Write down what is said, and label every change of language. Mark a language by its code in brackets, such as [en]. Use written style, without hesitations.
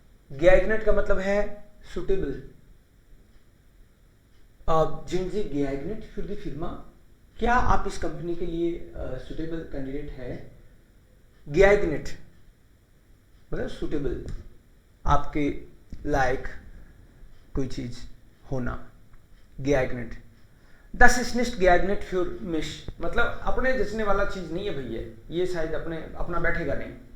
[hi] geeignet का मतलब है suitable. [de] sind Sie geeignet für die Firma? [hi] क्या आप इस कंपनी के लिए सुटेबल कैंडिडेट है? geeignet मतलब सुटेबल, आपके लायक कोई चीज होना. [de] geeignet. Das ist nicht geeignet für mich [hi] मतलब अपने जचने वाला चीज नहीं है भैया, ये शायद अपना बैठेगा नहीं.